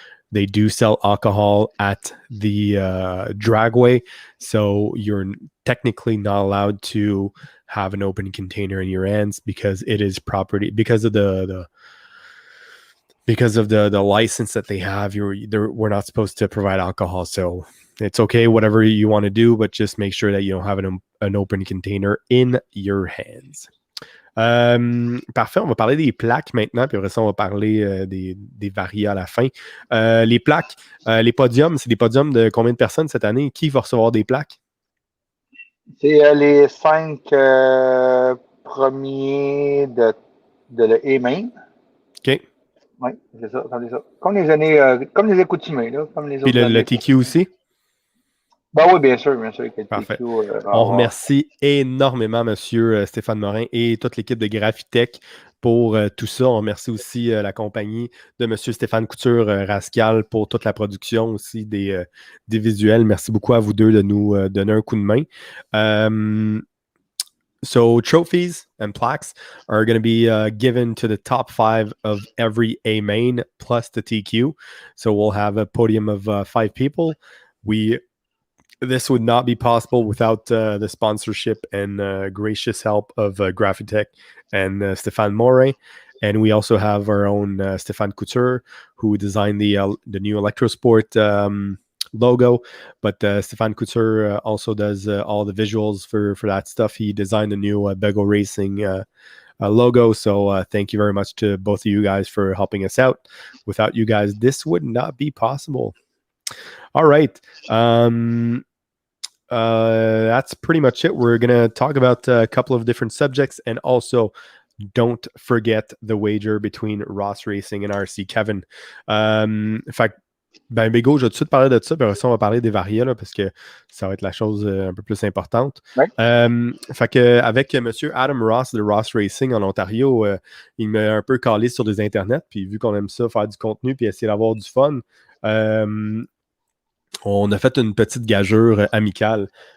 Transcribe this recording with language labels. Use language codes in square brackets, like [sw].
[en] They do sell alcohol at the dragway, so you're technically not allowed to have an open container in your hands because it is property, because of the license that they have. We're not supposed to provide alcohol, so it's okay, whatever you want to do, but just make sure that you don't have an open container in your hands. [fr] Parfait, on va parler des plaques maintenant, puis après ça, on va parler des varias à la fin. Les plaques, les podiums, c'est des podiums de combien de personnes cette année? Qui va recevoir des plaques? C'est les 5 premiers de le E-main. OK. Oui, c'est ça, attendez ça. Comme les années, comme les accoutumés, là, comme les Puis autres le TQ aussi? Ben oui, bien sûr, que le Parfait. TQ. On remercie énormément M. Stéphane Morin et toute l'équipe de Graphitech pour tout ça. On remercie aussi la compagnie de M. Stéphane Couture Rascal pour toute la production aussi des visuels. Merci beaucoup à vous deux de nous donner un coup de main. [en] So trophies and plaques are going to be given to the top 5 of every A main plus the TQ. So we'll have a podium of 5 people. We this would not be possible without the sponsorship and gracious help of Graphitech and Stéphane Morin. And we also have our own Stéphane Couture, who designed the new Electrosport logo. But Stéphane Couture also does all the visuals for that stuff. He designed the new Bego Racing logo. So thank you very much to both of you guys for helping us out. Without you guys, this would not be possible. All right. That's pretty much it. We're going to talk about a couple of different subjects, and also don't forget the wager between Roch Racing and RC Kevin. [fr] Fait ben, Bégo, je vais tout de suite parler de ça, puis après ça, on va parler des variants, là, parce que ça va être la chose un peu plus importante. Ouais. Fait que, avec M. Adam Ross de Roch Racing en Ontario, il m'a un peu calé sur des internets, puis vu qu'on aime ça, faire du contenu, puis essayer d'avoir du fun, on a fait une petite gageure amicale.